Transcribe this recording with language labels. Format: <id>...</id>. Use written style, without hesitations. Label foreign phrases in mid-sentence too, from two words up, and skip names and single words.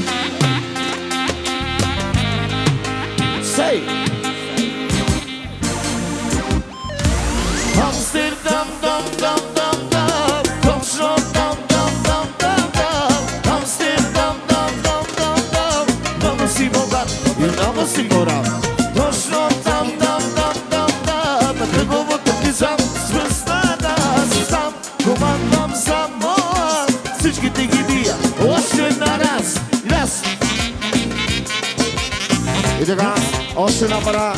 <en>Say! Amsterdam, dam, dam, dam, dam. Точно dam, dam, dam, dam, dam. Amsterdam, dam, dam, dam, dam.</en> <bg>Много си богат и много си горав. Точно dam, dam, dam, dam, dam. На кръговото влизам с връзната си сам. Командвам само всичките ги бия. Още една раз. Раз. И така, още една пара.</bg>